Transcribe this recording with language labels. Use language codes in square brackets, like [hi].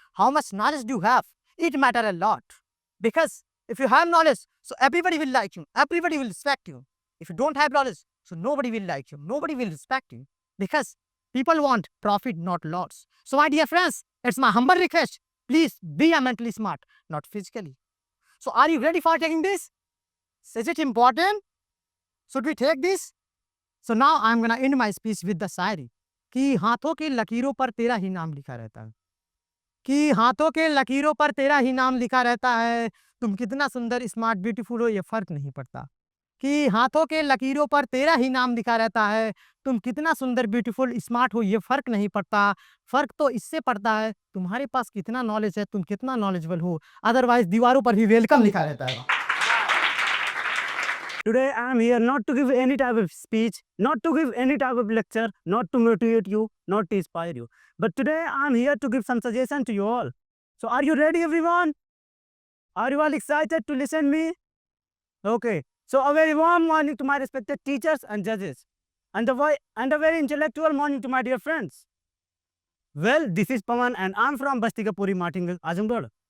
[en] How much knowledge do you have. It matters a lot. Because if you have knowledge, so everybody will like you. Everybody will respect you. If you don't have knowledge, so nobody will like you. Nobody will respect you. Because people want profit, not loss. So my dear friends, it's my humble request. Please be a mentally smart, not physically. So are you ready for taking this? Is it important? Should we take this? So now I'm gonna end my speech with the [hi] शायरी कि हाथों के लकीरों पर तेरा ही नाम लिखा रहता है कि हाथों के लकीरों पर तेरा ही नाम लिखा रहता है तुम कितना सुंदर स्मार्ट ब्यूटीफुल हो ये फर्क नहीं पड़ता कि हाथों के लकीरों पर तेरा ही नाम लिखा रहता है तुम कितना सुंदर ब्यूटीफुल स्मार्ट हो ये फर्क नहीं पड़ता फर्क तो इससे पड़ता है तुम्हारे पास कितना नॉलेज है तुम कितना नॉलेजेबल हो अदरवाइज दीवारों पर भी वेलकम लिखा रहता है [en] Today I am here not to give any type of speech, not to give any type of lecture, not to motivate you, not to inspire you. But today I am here to give some suggestion to you all. So are you ready everyone? Are you all excited to listen me? Okay. So a very warm morning to my respected teachers and judges. And a very intellectual morning to my dear friends. Well, this is Pawan and I am from Bastigapuri, Martingal, Azamgarh.